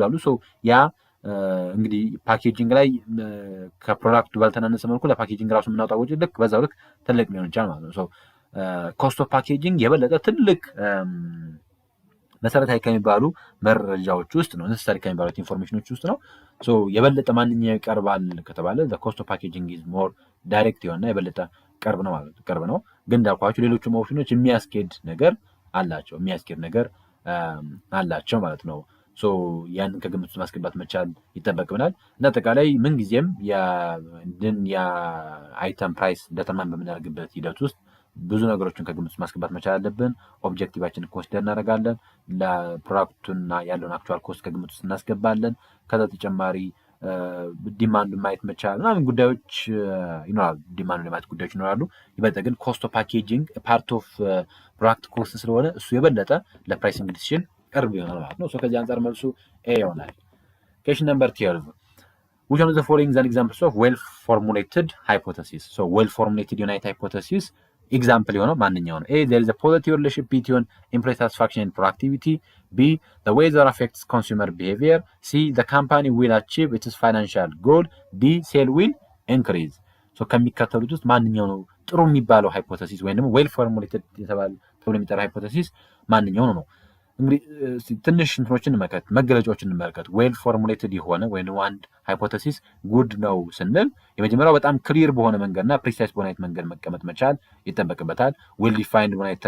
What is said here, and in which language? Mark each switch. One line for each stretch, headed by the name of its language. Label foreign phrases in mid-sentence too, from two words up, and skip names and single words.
Amharic: አሉ። ሶ ያ እንግዲህ ፓኬጂንግ ላይ ከፕሮዳክቱ ባልተናነሰ መልኩ ለፓኬጂንግ ራሱ የምናወጣው ወጪ ልክ በዛው ልክ ትልቅ ሊሆን ይችላል ማለት ነው።
English: cost of packaging
Amharic: የበለጠ ትልቅ መሰረታዊ ከሚባሉ መረጃዎች ውስጥ ነው፣ necessary ከሚባሉት ኢንፎርሜሽኖች ውስጥ ነው። ሶ የበለጠ ማንኛው ይቀርባል ከተባለ
English: the cost of packaging is more direct
Amharic: የሆነ የበለጠ ቅርብ ነው ማለት ቅርብ ነው። ግን እንዳልኳችሁ ሌሎቹም ኦፕሽኖች የሚያስኬድ ነገር አላቸው ማለት ነው። ሶ ያንን ከግምት ውስጥ ማስገባት መቻል ይጠበቅብናል። እንደ አጠቃላይ ምንጊዜም የአይተም
English: price determine
Amharic: በምናደርግበት ሂደት ውስጥ ብዙ ነገሮችን ከግምት ውስጥ ማስገባት መቻል አለብን። ኦብጀክቲቫችንን ኮንሲደር እናደርጋለን። ለፕሮዳክቱና ያለውን
English: actual cost
Amharic: ከግምት ውስጥ እናስገባለን። ከዛ ተጨማሪ ዲማንድ ማየት መቻል ምናምን ጉዳዮች ይኖራሉ። ዲማንድ ለማየት ጉዳዮች ይኖራሉ። ይበልጥ ግን
English: cost of packaging part of product cost
Amharic: ስለሆነ እሱ የበለጠ ለፕራይሲንግ ዲሲዥን ቅርብ ይሆናል ማለት ነው። ከዚህ አንጻር መልሱ ኤ ይሆናል።
English: Question number 12. Which one of the following is an example of well-formulated hypothesis? So well-formulated unit hypothesis example
Amharic: የሆነው ማንኛው ነው?
English: A. There is a positive relationship between employee satisfaction and productivity. B. The weather affects consumer behavior. C. The company will achieve its financial goal. D. Sale will increase.
Amharic: So ከሚከተሉት ውስጥ ማንኛው ነው ጥሩ የሚባለው ሃይፖቴሲስ ወይም ደግሞ
English: well formulated
Amharic: የተባለ ተብሎ የሚጠራ ሃይፖቴሲስ ማንኛው ነው? እንግዲህ ትንሽ እንትኖችን እንመልከት፣ መገለጫዎችን እንመልከት።
English: well formulated
Amharic: የሆነ ወይም አንድ ሃይፖቴሲስ ጉድ ነው ስንል የመጀመሪያው በጣም ክሊር በሆነ መንገድና ፕሪሳይስ በሆነ አይነት መንገድ መቀመጥ መቻል ይጠበቅበታል።
English: well defined
Amharic: በሆነ አይነት